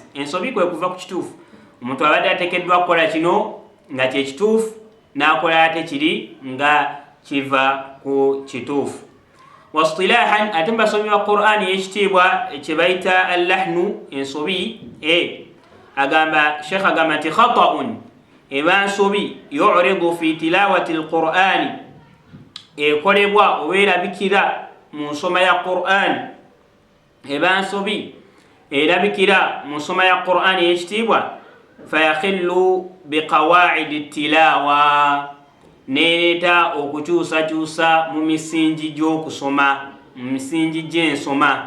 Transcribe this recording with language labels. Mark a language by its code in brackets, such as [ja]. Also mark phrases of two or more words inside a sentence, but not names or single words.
[lg] Ensobi kwe kuva ku kituufu. Omuntu abadde ateekeddwa kukola kino nga kye kituufu n'akola ate kiri nga kiva ku kituufu. Waistilahan, ate mubasomi ba Qur'ani y'ekitiibwa kye bayita al-lahnu, ensobi agamba Sheikh agamba nti khata'un, eba nsobi [ar] يرد في تلاوة القرآن, [lg] ekolebwa oba erabikira mu nsoma ya Qur'ani. Eba nsobi erabikira mu nsoma ya Qur'ani y'ekitiibwa [ar] فيخل بقواعد التلاوة, [lg] nereeta okukyusakyusa mu misingi gy'okusoma, mu misingi gy'ensoma.